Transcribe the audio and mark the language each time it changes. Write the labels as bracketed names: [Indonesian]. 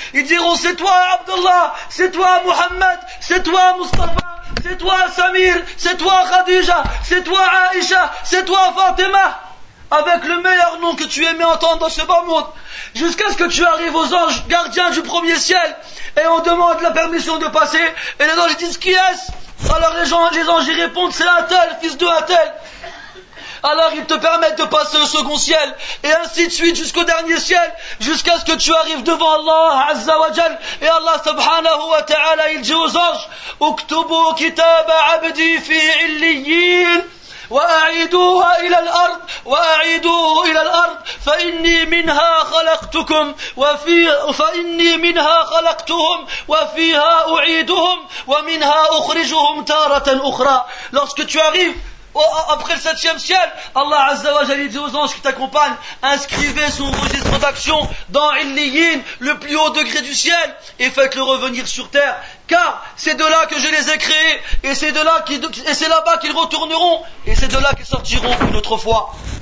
[French] Ils diront, c'est toi Abdullah, c'est toi Muhammad, c'est toi Mustafa, c'est toi Samir, c'est toi Khadija, c'est toi Aïcha, c'est toi Fatima, avec le meilleur nom que tu aimais entendre dans ce bas monde, jusqu'à ce que tu arrives aux anges gardiens du premier ciel, et on demande la permission de passer, et les anges disent, qui est-ce? Alors les anges y répondent, c'est un tel, fils de un tel. Alors ils te permettent de passer au second ciel, et ainsi de suite jusqu'au dernier ciel, jusqu'à ce que tu arrives devant Allah Azza wa Jal. Et Allah subhanahu wa ta'ala, il dit aux anges, [Arabic] Uktubu kitaba abdi fi illiyin, وأعيدوها إلى الأرض وأعيدوه إلى الأرض فإني منها خلقتكم فإني منها خلقتهم وفيها أعيدهم ومنها أخرجهم تارة أخرى. [French] Lorsque tu arrives après le 7e ciel, Allah Azza wa Jalla dit aux anges qui t'accompagnent, inscrivez son registre d'action dans Illiyin, le plus haut degré du ciel, et faites-le revenir sur terre, car c'est de là que je les ai créés, et c'est là-bas qu'ils retourneront, et c'est de là qu'ils sortiront une autre fois.